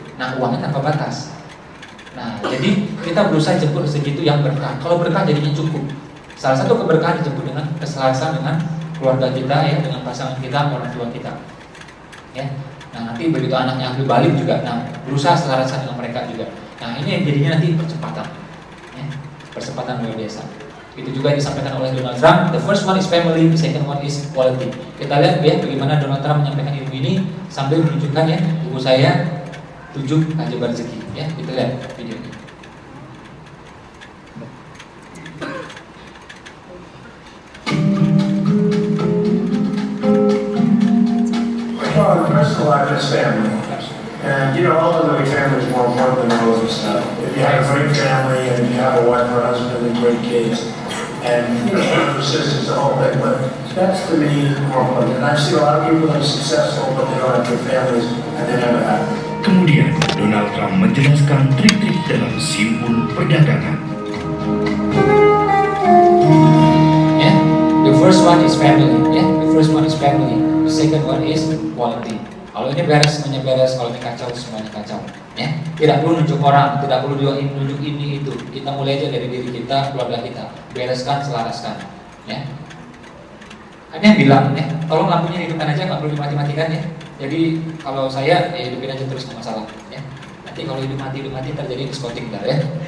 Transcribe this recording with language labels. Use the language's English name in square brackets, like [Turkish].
[Indonesian] Nah uangnya tanpa batas. Nah jadi kita berusaha jemput rezeki itu yang berkah. Kalau berkah jadinya cukup. Salah satu keberkahan disebut dengan keselarasan dengan keluarga kita ya, dengan pasangan kita, orang tua kita. Ya. Nah, nanti begitu anaknya ambil balik juga, nah berusaha selarasan dengan mereka juga. Nah, ini yang jadinya nanti percepatan. Ya. Percepatan luar biasa. Itu juga disampaikan oleh Donald Trump. [English] The first one is family, the second one is equality. [Indonesian] Kita lihat ya bagaimana Donald Trump menyampaikan ilmu ini sambil menunjukkan ya ibu saya 7 keajaiban rezeki. Ya, kita lihat video ini. [English] Well, the first of life is family. And you know, ultimately family is more important than all of this stuff. If you have a great family and you have a wife or husband and great kids, and you know, brothers, sisters, the whole thing, but that's to me more important. And I've seen a lot of people that are successful, but they don't have good families, and they never have. [Indonesian] Kemudian, Donald Trump menjelaskan trik-trik dalam simbol perdagangan. [English] Yeah, the first one is family. Yeah, the first one is family. The second one is quality. [Indonesian] Kalau ini beres, semuanya beres. Kalau ini kacau, semuanya kacau. Ya, tidak perlu nunjuk orang, tidak perlu nunjuk ini itu. Kita mulai aja dari diri kita, keluarga kita. Bereskan, selaraskan. Ya. Ada yang bilang, ya, tolong lampunya hidupkan aja, nggak perlu dimati-matikan ya. Jadi kalau saya, ya hidupin aja terus, nggak masalah. Ya. Nanti kalau hidup mati terjadi diskotik ntar ya.